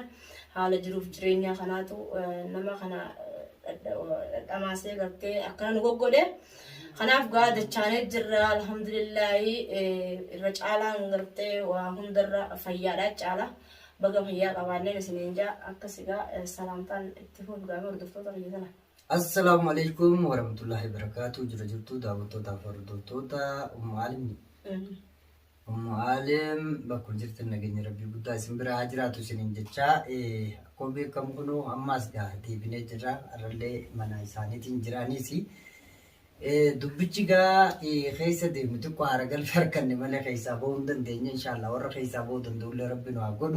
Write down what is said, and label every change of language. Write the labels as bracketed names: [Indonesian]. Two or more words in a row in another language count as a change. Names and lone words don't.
[Oromo] Haala jiruuf jireenyaa kanaatu nama kana dhamaasee gartee akkana nu goggodhe. Kanaaf gaa dachaanee jirra alhamdulillah irra caalaan gartee waa hundarra fayyaadhaa caala. Baga fayyaa qabaannee isiniin jaa akkasigaa salaamtaan itti fuudhamee hordoftoota kiyya sana. [Arabic] السلام عليكم ورحمة الله وبركاته. [Oromo] Jirtu daawwattoota fi hordoftoota Ummu Aalim. Ummu Aalim bakka jirtan nageenya rabbii guddaa isin bira haa jiraatu isiniin jecha akkuma beekamu kunoo ammaas deebinee jirra arrallee mana isaaniitiin jiraniis dubbichi gaa keessa deemu xiqqoo haara galfii harkanne malee keessaa bahuu hin dandeenye inshallah warra keessaa bahuu danda'ullee rabbi nu haa godhu.